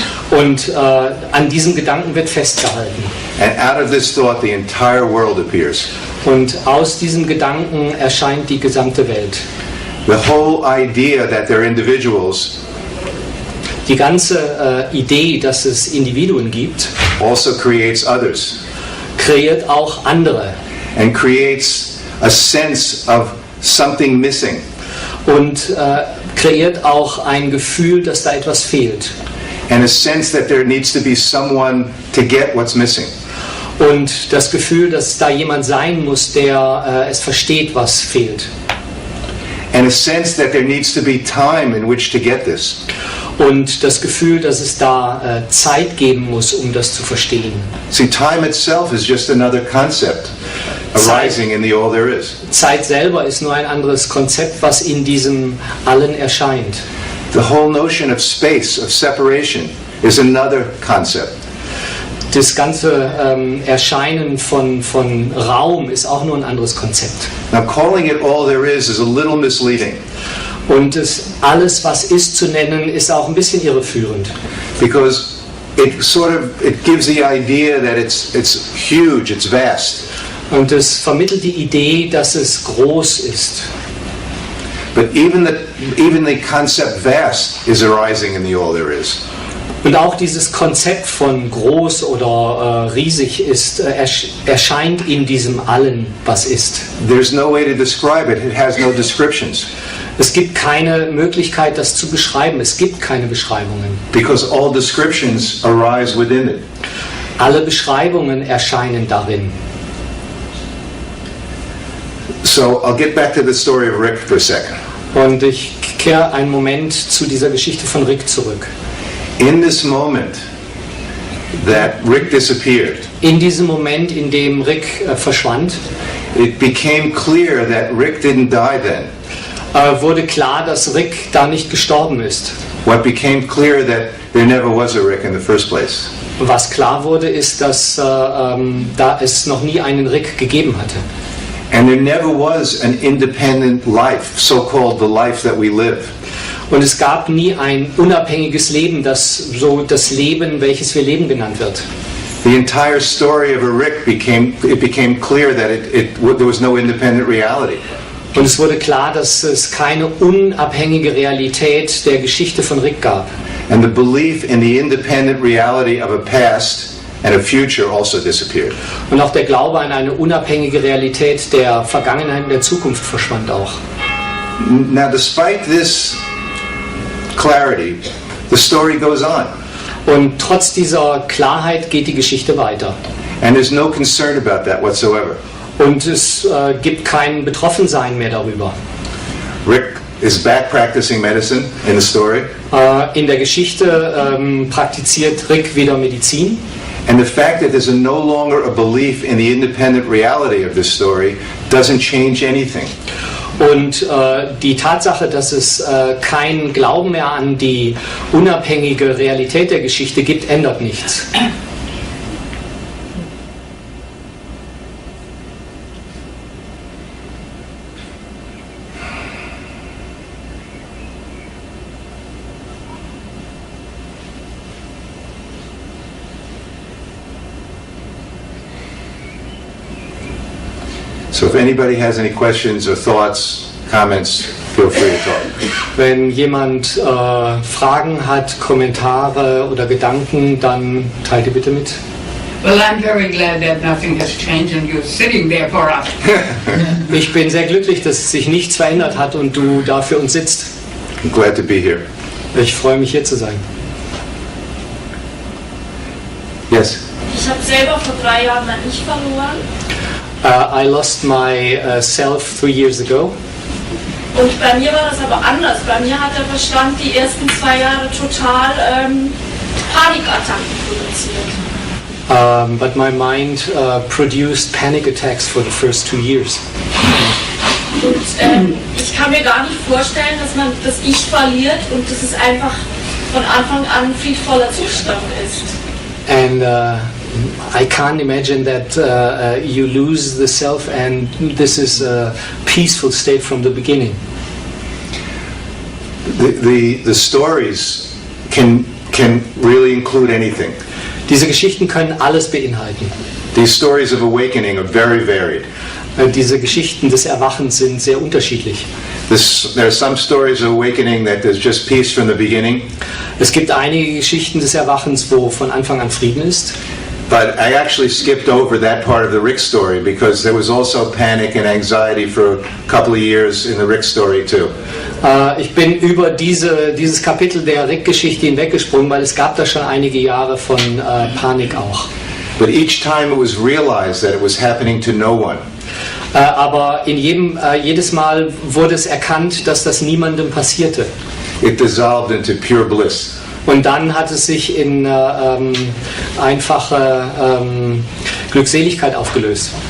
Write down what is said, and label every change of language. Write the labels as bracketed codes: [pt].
[de] Und an diesem Gedanken wird festgehalten. [en] And out of this thought, the entire world appears. [de] Und aus diesem Gedanken erscheint die gesamte Welt. [en] The whole idea that they're individuals [de] Die ganze Idee, dass es Individuen gibt, [en] also creates others [de] kreiert auch andere [en] and creates a sense of something missing. [de] und kreiert auch ein Gefühl, dass da etwas fehlt. [en] And a sense that there needs to be someone to get what's missing. [de] Und das Gefühl, dass da jemand sein muss, der es versteht, was fehlt. [en] And a sense that there needs to be time in which to get this. [de] Und das Gefühl, dass es da Zeit geben muss, um das zu verstehen. [en] See, time itself is just another concept arising in the all there is. [de] Zeit selber ist nur ein anderes Konzept, was in diesem Allen erscheint. [en] The whole notion of space, of separation, is another concept. [de] Das ganze Erscheinen von Raum ist auch nur ein anderes Konzept. [en] Now, calling it all there is a little misleading [de] Und alles, was ist zu nennen, ist auch ein bisschen irreführend. [en] because it gives the idea that it's huge, it's vast. [de] Und es vermittelt die Idee, dass es groß ist. [en] But even the concept vast is arising in the all there is. [de] Und auch dieses Konzept von groß oder riesig ist, erscheint in diesem Allen, was ist. [en] There's no way to describe it. It has no descriptions [de] Es gibt keine Möglichkeit, das zu beschreiben. Es gibt keine Beschreibungen. [en] because all descriptions arise within it. [de] Alle Beschreibungen erscheinen darin. [en] So I'll get back to the story of Rick for a second. [de] Und ich kehre einen Moment zu dieser Geschichte von Rick zurück. [en] In this moment that Rick disappeared, [de] In diesem Moment, in dem Rick verschwand, [en] it became clear that Rick didn't die then. [de] wurde klar, dass Rick da nicht gestorben ist. [en] What became clear that there never was a Rick in the first place. [de] Was klar wurde, ist, dass da es noch nie einen Rick gegeben hatte. [en] And there never was an independent life, so-called the life that we live. [de] Und es gab nie ein unabhängiges Leben, das so das Leben, welches wir Leben genannt wird. [en] The entire story of a Rick became clear that there was no independent reality. [de] Und es wurde klar, dass es keine unabhängige Realität der Geschichte von Rick gab. [en] And the belief in the independent reality of a past and a future also disappeared. [de] Und auch der Glaube an eine unabhängige Realität der Vergangenheit und der Zukunft verschwand auch. [en] Now, despite this clarity, the story goes on. [de] Und trotz dieser Klarheit geht die Geschichte weiter. [en] And there's no concern about that whatsoever. [de] Und es gibt kein Betroffensein mehr darüber. [en] Rick is back practicing medicine in the story. [de] In der Geschichte praktiziert Rick wieder Medizin. [en] And the fact that there's no longer a belief in the independent reality of this story doesn't change anything. [de] Und die Tatsache, dass es keinen Glauben mehr an die unabhängige Realität der Geschichte gibt, ändert nichts. [en] So if anybody has any questions or thoughts, comments, feel free to talk. [de] Wenn jemand Fragen hat, Kommentare oder Gedanken, dann teilt ihr bitte mit. [en] Well, I'm very glad that nothing has changed and you're sitting there for us. [de] Ich bin sehr glücklich, dass sich nichts verändert hat und du da für uns sitzt. [en] I'm glad to be here. [de] Ich freue mich, hier zu sein. [en] Yes? [de] Ich habe selber vor 3 Jahren mein Ich verloren. [en] I lost my self 3 years ago. [de] Und bei mir war das aber anders. Bei mir hat der Verstand die ersten 2 Jahre total Panikattacken produziert. [en] But my mind produced panic attacks for the first 2 years. [de] Und ich kann mir gar nicht vorstellen, dass man das Ich verliert und dass es einfach von Anfang an ein friedvoller Zustand ist. [en] And I can't imagine that you lose the self and this is a peaceful state from the beginning. The stories can really include anything. [de] Diese Geschichten können alles beinhalten. [en] These stories of awakening are very varied. [de] Diese Geschichten des Erwachens sind sehr unterschiedlich. [en] There are some stories of awakening that there's just peace from the beginning. [de] Es gibt einige Geschichten des Erwachens, wo von Anfang an Frieden ist. [en] But I actually skipped over that part of the Rick story because there was also panic and anxiety for a couple of years in the Rick story too. [de] Ich bin über dieses Kapitel der Rick-Geschichte hinweggesprungen, weil es gab da schon einige Jahre von Panik auch. [en] But each time it was realized that it was happening to no one. [de] Aber jedes Mal wurde es erkannt, dass das niemandem passierte. [en] It dissolved into pure bliss. [de] Und dann hat es sich in einfache Glückseligkeit aufgelöst.